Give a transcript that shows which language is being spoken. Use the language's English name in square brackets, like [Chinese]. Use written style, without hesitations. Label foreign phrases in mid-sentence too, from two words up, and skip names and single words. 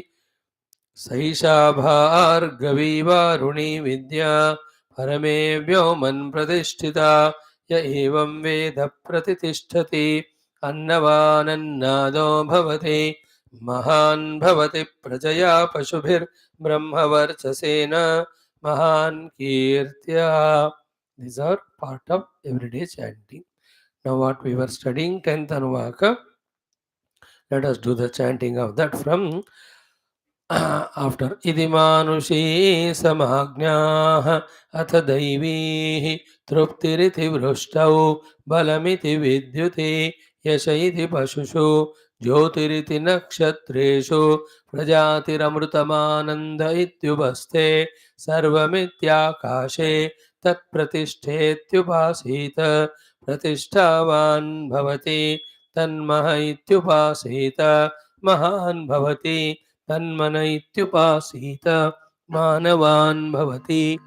[Sanskrit] सैषा भार्गवी वारुणी विद्या परमे व्योमन् प्रतिष्ठिता य एवं वेद प्रतितिष्ठति अन्नवानन्नादो भवति महान् भवति प्रजया पशुभिर्ब्रह्मवर्चसेन महान् कीर्त्या. [English] These are part of everyday chanting. Now what we were studying 10th Anuvaka, let us do the chanting of that from after [Sanskrit] इतिमानुषीः समाज्ञाः अथ दैवीः तृप्तिरिति वृष्टौ बलमिति विद्युति यश इति पशुषु ज्योतिरिति नक्षत्रेषु प्रजातिरमृतमानन्द इत्युपस्थे सर्वमित्याकाशे तत्प्रतिष्ठेत्युपासीत प्रतिष्ठावान् भवति तन्मह इत्युपासीत महान् भवति तन्मन इत्युपासीत मानवान् भवति